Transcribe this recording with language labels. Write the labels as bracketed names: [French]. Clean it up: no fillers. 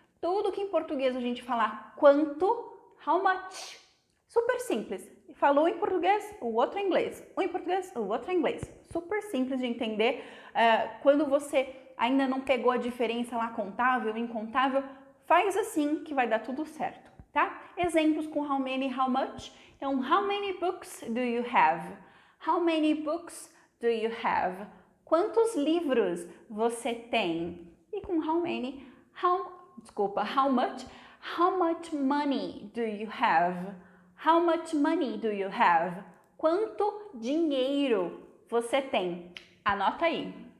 [Portuguese] Tudo que em português a gente falar quanto, how much. Super simples. Falou em português, o outro em inglês. Um em português, o outro em inglês. Super simples de entender. Quando você ainda não pegou a diferença lá contável, incontável, faz assim que vai dar tudo certo, tá? Exemplos com [English] how many, how much. Então, how many books do you have? How many books do you have? [Portuguese] Quantos livros você tem? E com [English] how many, how much money do you have? How much money do you have? [Portuguese] Quanto dinheiro você tem? Anota aí.